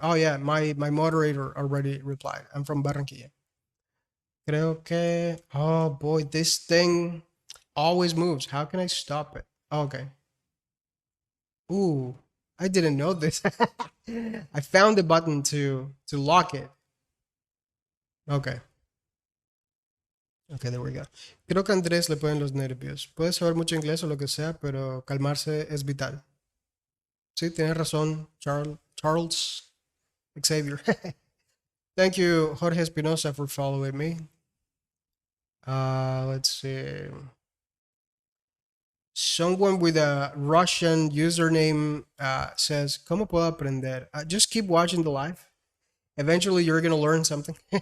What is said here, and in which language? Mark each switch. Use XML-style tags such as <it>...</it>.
<en>Oh yeah, my moderator already replied. I'm from Barranquilla.</en> <es>Creo que.</es> <en>Oh boy, this thing always moves. How can I stop it? Oh, okay. Ooh, I didn't know this. I found the button to lock it. Okay. Ok, there we go.</en> <es>Creo que a Andrés le pueden los nervios. Puede saber mucho inglés o lo que sea, pero calmarse es vital. Sí, tienes razón, Charles Xavier.</es> <en>Thank you, Jorge Espinosa, for following me. Let's see. Someone with a Russian username says,</en> <es>¿Cómo puedo aprender?</es> <en>Just keep watching the live. Eventually, you're going to learn something.</en>